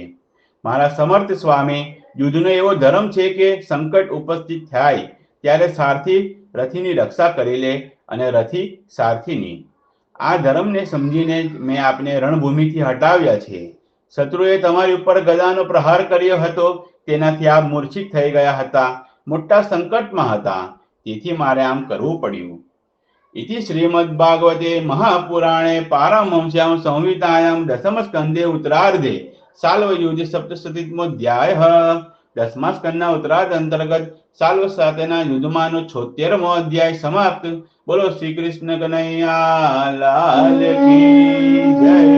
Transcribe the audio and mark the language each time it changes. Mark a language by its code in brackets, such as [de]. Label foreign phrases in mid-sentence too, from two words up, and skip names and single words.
[gu] મારા સમર્થ સ્વામી, યુદ્ધનો એવો ધર્મ છે કે સંકટ ઉપસ્થિત થાય ત્યારે સારથી રથીની રક્ષા કરી લે અને રથી સારથીની. આ ધર્મને સમજીને મેં આપને રણભૂમિથી હટાવ્યા છે. શત્રુએ તમારી ઉપર ગદાનો પ્રહાર કર્યો હતો, તેનાથી આપ મૂર્છિત થઈ ગયા હતા, મોટા સંકટમાં હતા, તેથી મારે આમ કરવું પડ્યું. [sa] इति श्रीमद्भागवते महापुराणे पारमहंस्यां संहितायां दशमस्कन्धे उत्तरार्धे साल्वयुद्ध सप्तशतीतमोऽध्यायः. [gu] 10મા સ્કંદના ઉત્તરાર્ધ અંતર્ગત સાલ્વ સાથેના યુદ્ધમાંનો 76મો અધ્યાય સમાપ્ત. બોલો શ્રી કૃષ્ણ કનૈયા લાલ કી જય.